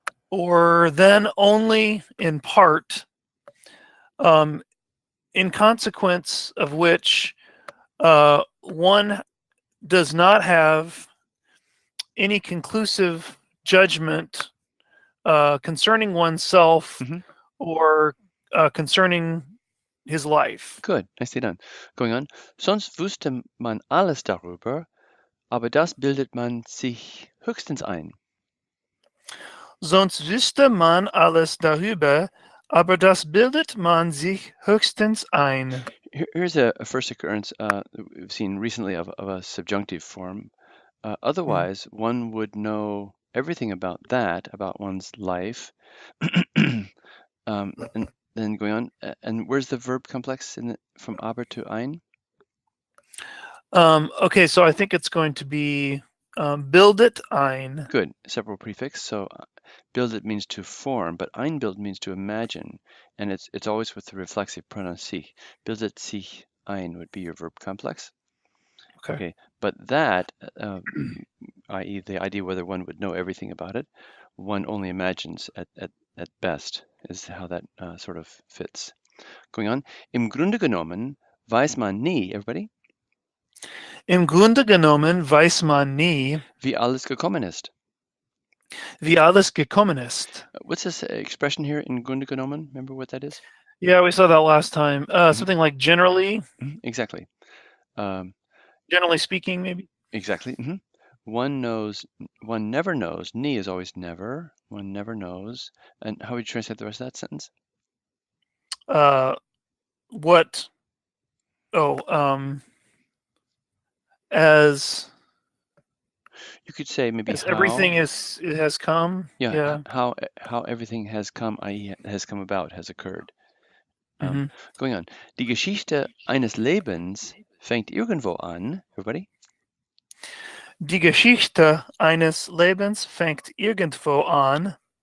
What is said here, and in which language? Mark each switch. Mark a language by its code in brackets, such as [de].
[en] or then only in part, in consequence of which one does not have any conclusive judgment concerning oneself or concerning his life. Good, nicely done. Going on. [de] Sonst wüsste man alles darüber, aber das bildet man sich höchstens ein. Sonst wüsste man alles darüber, aber das bildet man sich höchstens ein. [en] Here's a first occurrence we've seen recently of a subjunctive form. Otherwise, one would know everything about that, about one's life. And then going on, and where's the verb complex from aber to ein? Okay, so I think it's going to be bildet ein. Good, separate prefix. So Bildet means to form, but einbild means to imagine, and it's always with the reflexive pronoun sich. Bildet sich ein would be your verb complex. Okay, but that, i.e. the idea whether one would know everything about it, one only imagines at best, is how that sort of fits. Going on, [de] im Grunde genommen weiß man nie, [en] everybody, [de] Im Grunde genommen weiß man nie, wie alles gekommen ist. wie alles gekommen ist. [en] What's this expression here, in Grunde genommen? Remember what that is? Yeah, we saw that last time. Something like generally. Exactly. Generally speaking, maybe. Exactly. One never knows. Nie is always never. One never knows. And how would you translate the rest of that sentence? What? As you could say maybe as how everything has come. Yeah. How everything has come, i.e. has come about, has occurred. Going on. [de] Die Geschichte eines Lebens fängt irgendwo an. [en] Everybody? [de] Die Geschichte eines Lebens fängt irgendwo an.